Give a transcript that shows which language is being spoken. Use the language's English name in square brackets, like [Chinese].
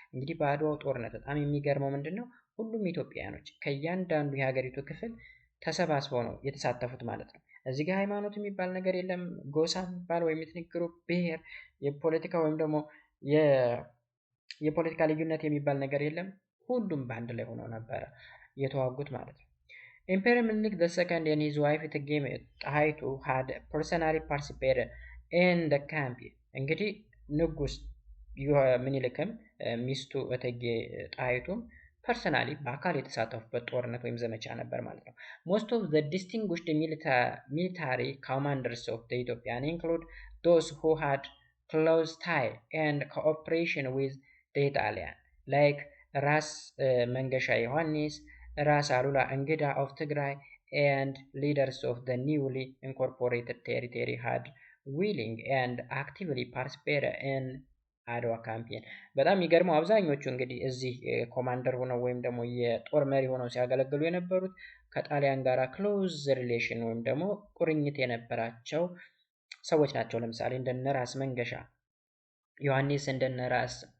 [Amharic] እንግዲህ በአድዋው ጦርነት በጣም የሚገርመው ምንድነው? ሁሉም ኢትዮጵያኖች ከእያንዳንዱ የሀገሪቱ ክፍል ተሰባስበው ነው የተሳተፉት ማለት ነው። እዚህ ጋር ሃይማኖት የሚባል ነገር የለም፣ ጎሳ የሚባል ወይም ኤትኒክ ግሩፕ፣ ብሔር፣ የፖለቲካ ወይም ደግሞ የፖለቲካ ልዩነት የሚባል ነገር የለም። ሁሉም በአንድ ላይ ሆነው ነበረ የተዋጉት ማለት ነው። [English] Emperor Menelik II and his wife እቴጌ ጣይቱ had personally participated in the campaign. [Amharic] እንግዲህ ንጉስ ምኒልክም ሚስቱ እቴጌ ጣይቱም ፐርሰናሊ በአካል የተሳተፉበት ጦርነት ወይም ዘመቻ ነበር ማለት ነው። [English] Most of the distinguished military commanders of the Ethiopian include those who had close tie and cooperation with the Italian, like ራስ መንገሻ ዮሐንስ፣ ራስ አሉላ እንግዳ of Tigray, and leaders of the newly incorporated territory had willing and actively participated in Adwa campaign. [Amharic] በጣም የሚገርመው አብዛኞቹ እንግዲህ እዚህ ኮማንደር ሆነው ወይም ደግሞ የጦር መሪ ሆነው ሲያገለግሉ የነበሩት ከጣሊያን ጋር ክሎዝ ሪሌሽን ወይም ደግሞ ቁርኝት የነበራቸው ሰዎች ናቸው። ለምሳሌ እንደነ ራስ መንገሻ ዮሐንስ፣ እንደነ ራስ